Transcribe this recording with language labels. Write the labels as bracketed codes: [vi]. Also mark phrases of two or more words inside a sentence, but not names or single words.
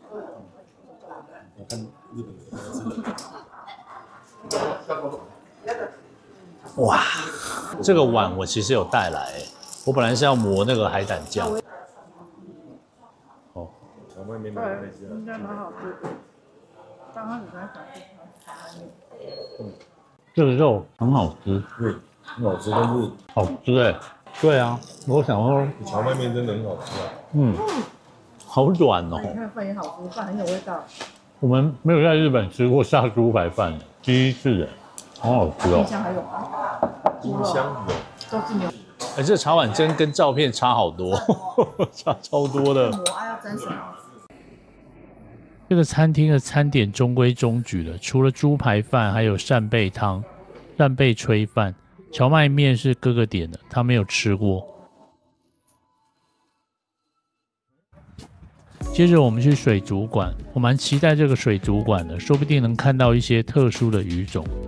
[zh] 哇，這個碗我其實有帶來，我本來是要磨那個海膽醬。外面對，應該蠻好吃的。剛剛你在想這個肉很好吃，对，很好吃，但是好吃对啊，我想說，蕎麥麵真的很好吃啊。好軟哦。你看飯也好吃，飯很有味道。我們沒有在日本吃過殺豬排飯，第一次好好吃哦。冰箱還有嗎？冰箱有，都是牛。這茶碗蒸跟照片差好多，差超多的。我要蒸什麼？這個餐廳的餐點中規中矩了，除了豬排飯，還有扇貝湯、扇貝炊飯、蕎麥麵是哥哥點的，他沒有吃過。接着我們去水族館，我蠻期待這個水族館的，說不定能看到一些特殊的魚種。